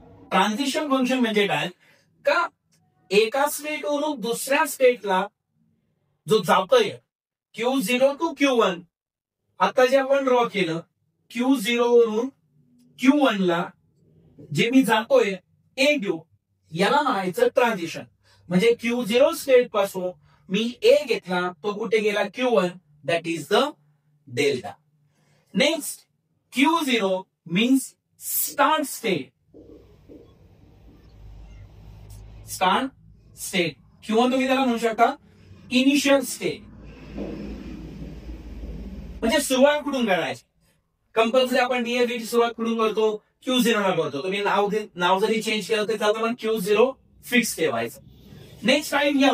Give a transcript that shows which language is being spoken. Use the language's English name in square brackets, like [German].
[Marathi] Transition function म्हणजे काय का एका स्टेटवरून दुसऱ्या स्टेटला जो जातोय Q0 टू Q1, आता जे आपण ड्रॉ केलं Q0 वरून Q1 ला जे मी जातोय A याला म्हणायचं ट्रान्झिशन. म्हणजे Q0 स्टेट पासून मी A घेतला, तो कुठे गेला Q1, [English] That is the delta. Next Q0 means start state. [Marathi] Start state किंवा तुम्ही त्याला म्हणू शकता इनिशियल स्टेट. म्हणजे सुरुवात कुठून करायची. कंपल्सरी आपण DFA ची सुरुवात कुठून करतो, Q0 ला करतो. तुम्ही नाव जरी चेंज केलं तर चालतं, पण Q0 फिक्स ठेवायचं. नेक्स्ट आहे F.